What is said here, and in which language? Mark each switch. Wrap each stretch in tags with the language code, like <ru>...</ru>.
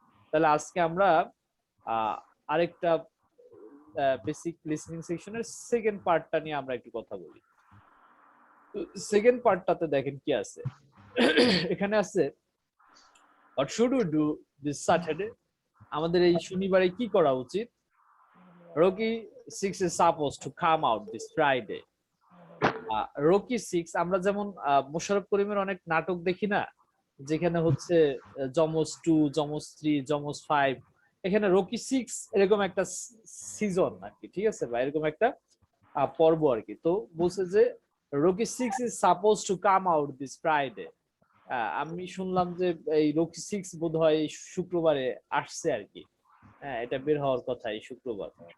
<bn>তাহলে আজকে আমরা আরেকটা বেসিক লিসেনিং সেকশনের সেকেন্ড পার্টটা নিয়ে আমরা একটু কথা বলি। সেকেন্ড পার্টটাতে দেখেন কি আছে, এখানে আছে</bn> <en>what should we do this Saturday?</en> <bn>আমাদের এই শনিবারে কি করা উচিত?</bn> <en>Rocky 6 is supposed to come out this Friday.</en> <bn>Rocky 6, আমরা যেমন মোশাররফ করিমের অনেক নাটক দেখি না, যেখানে হচ্ছে যমজ 2, যমজ 3, যমজ 5, এখানে রকি 6 এরকম একটা সিজন আর কি, ঠিক আছে, বা এরকম একটা পর্ব আর কি। তো বলছে যে</bn> <en>Rocky 6 is supposed to come out this Friday.</en> <bn>আমি শুনলাম যে এই রকি 6 বোধহয় শুক্রবারে আসছে আর কি, হ্যাঁ এটা বের হওয়ার কথা এই শুক্রবার।</bn>